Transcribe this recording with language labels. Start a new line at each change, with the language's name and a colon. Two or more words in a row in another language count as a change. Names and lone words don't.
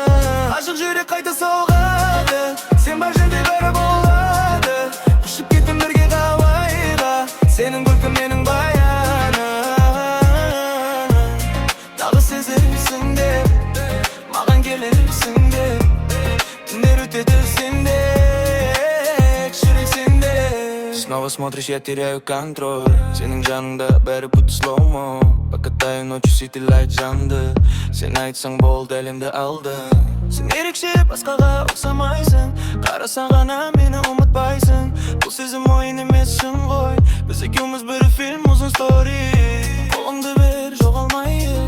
Kazakh: Ғашық жүрек қайта соғады. Сен бар жерде бәрі болады. Ұшып кеттім бірге Гавайға. Сенің күлкің менің баяным. Тағы сезерсің деп, маған келерсің деп. Түндер өтеді сенде.
Russian: Снова смотришь, я теряю контроль.
Kazakh: Сенің жаныңда бәрі
Russian: будто слоумо. Покатаю ночью
Kazakh: сүйтілайды жанды. Сен айтсаң болды, әлемді алдың. Сен ерекше, басқаға ұқсамайсың. Қарасаң ғана мені ұмытпайсың. Бұл сезім ойын емес шын ғой. Біз екеуміз бір фильм, ұзын стори. Қолыңды бер, жоғалмайық.